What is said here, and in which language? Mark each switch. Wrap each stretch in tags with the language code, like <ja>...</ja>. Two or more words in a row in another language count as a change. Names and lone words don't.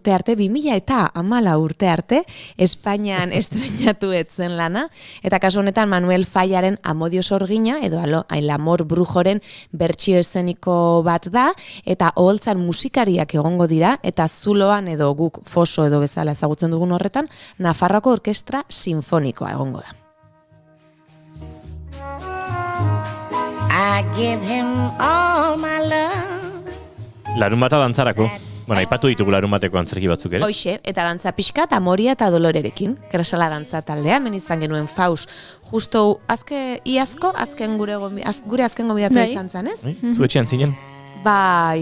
<eu>urte arte, Espainian estrenatu etzen lana, eta kasu honetan Manuel Fallaren Amodio Sorgina, edo El Amor Brujoren bertsio eszeniko bat da, eta oholtzan musikariak egongo dira, eta zuloan edo guk foso edo bezala ezagutzen dugun horretan, Nafarroako Orkestra Sinfonikoa egongo da.</eu> <en>I give him all my love.</en> <eu>Larunbata dantzarako. Bueno, aipatu ditugu larunbateko antzerki batzuk ere. Hoixe, eta dantza pixkat Amoria eta Dolorerekin. Kresala dantza taldea, hemen izan genuen Faust. Justo iazko, gure azken gomidatu izan zen, ez? Zu etxean zinen? Bai.</eu>